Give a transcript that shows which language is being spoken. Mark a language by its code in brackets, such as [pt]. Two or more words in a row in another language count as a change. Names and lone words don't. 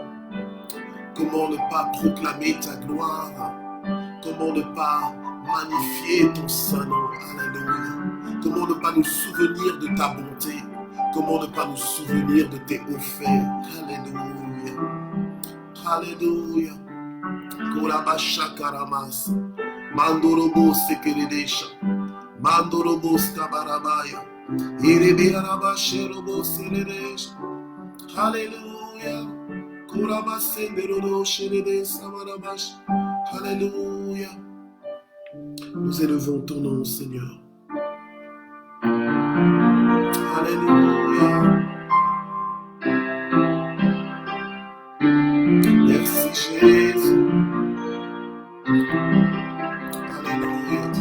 [fr] Comment ne pas proclamer ta gloire? Comment ne pas magnifier ton saint nom, alléluia. Comment ne pas nous souvenir de ta bonté? Comment ne pas nous souvenir de tes hauts faits? Alléluia. Alléluia. Korabasha karamas. Mandorobo sekeredesha. Mandorobo skabarabaya. Irebe arabasherobo seredesha. Alléluia. Korabasenderodo sherede samarabash. Alléluia. Nous élevons ton nom, Seigneur. Alléluia. Jésus. Alléluia.